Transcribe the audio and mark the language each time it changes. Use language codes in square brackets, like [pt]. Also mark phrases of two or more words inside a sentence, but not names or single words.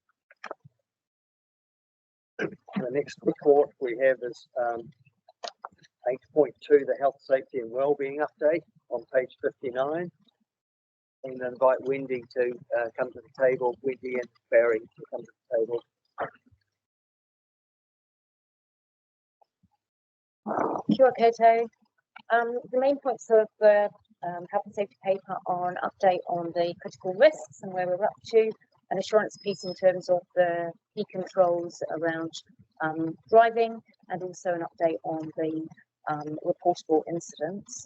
[en] The next report we have is 8.2, the Health, Safety and Wellbeing update on page 59. And invite Wendy to come to the table. Wendy and Barry to come to the table. [mi] Kia ora koutou. [en] The main points of the health and safety paper are an update on the critical risks and where we're up to, an assurance piece in terms of the key controls around driving, and also an update on the reportable incidents.